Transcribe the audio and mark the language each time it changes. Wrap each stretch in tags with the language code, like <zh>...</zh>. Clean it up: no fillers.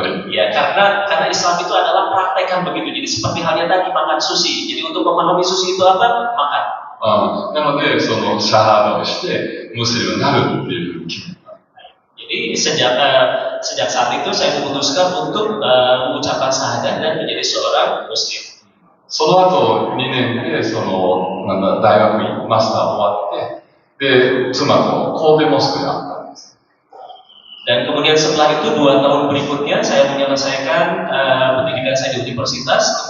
<id>ya, karena Islam itu adalah praktekan begitu. Jadi seperti halnya tadi makan sushi. Jadi untuk memahami sushi itu apa? Makan.</id> <ja>なので、そのシャハードをしてムスリムになるっていうふうに決めた。</ja> <id>Jadi sejak saat itu saya memutuskan untuk mengucapkan syahadat dan menjadi seorang Muslim.</id> <ja>その後2年で大学マスター終わって、で妻と神戸モスクで会ったんです。</ja> <id>Dan kemudian setelah itu 2 tahun berikutnya saya menyelesaikan pendidikan saya di universitas.</id>